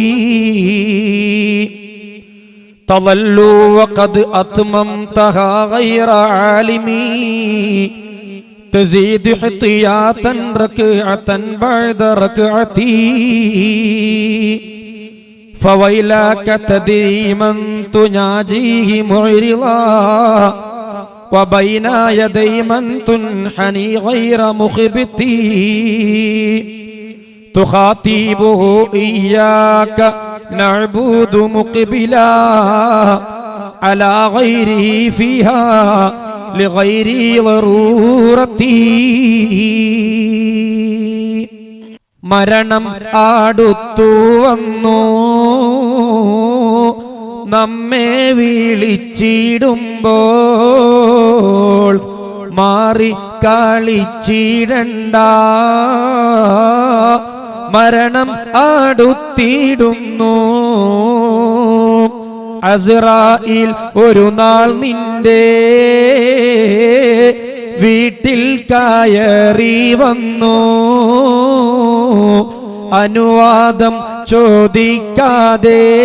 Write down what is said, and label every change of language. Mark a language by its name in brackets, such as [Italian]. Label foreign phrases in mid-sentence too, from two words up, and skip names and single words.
[Arabic] تضلوا وقد أتممتها غير عالمي تزيد احتياطا ركعة بعد ركعتي فويلك تدري من تناجيه معرضا وبين يدي من تنحني غير مخبتي تخاطبه إياك نعبد مقبلا على غيره فيها لغير ضرورتي [Malayalam] മരണം അടുത്തു വന്നു നമ്മെ വിളിച്ചിടുമ്പോൾ മാറി കളിച്ചിടണ്ട മരണം അടുത്തിടുന്നു അസ്രായിൽ ഒരു നാൾ നിന്റെ വീട്ടിൽ കയറി വന്നു അനുവാദം ചോദിക്കാതെ